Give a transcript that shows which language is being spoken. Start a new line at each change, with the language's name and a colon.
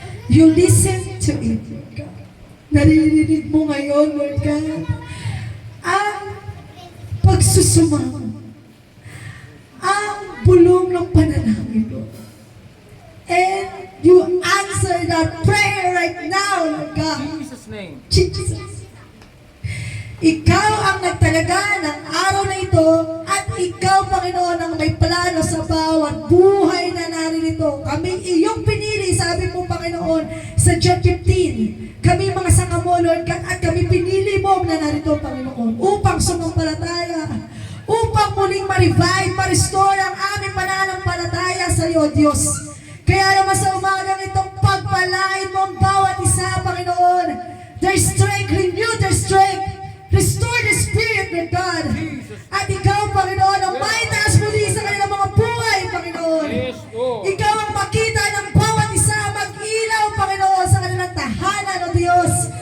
English: You listen to it, Lord God.
Filipino: Naririnig mo ngayon, Lord God, ang pagsusumamo, ang bulong ng panalangin, Lord.
English: And you answer that prayer right now, Lord God. In Jesus' name. Jesus.
Filipino: Ikaw ang nagtalaga ng araw na ito at ikaw, Panginoon, ang may plano sa bawat buhay na naririto. Kami iyong pinili, sabi mo, Panginoon, sa John 15. Kami mga sanga mo, Lord God, at kami pinili mo na narito, Panginoon, upang sumampalataya, upang muling ma-revive, ma-restore ang aming pananampalataya sa iyo, Diyos. Kaya naman sa umagang itong pagpalain mo ang bawat isa, Panginoon.
English: Their strength, renew their strength. Restore the spirit, Lord God.
Filipino: At ikaw, Panginoon, ang may taas muli sa kanilang mga buhay, Panginoon.
English: Yes, Lord.
Filipino: Ikaw ang makita ng bawat isa, mag-ilaw, Panginoon, sa kanilang tahanan, O Diyos.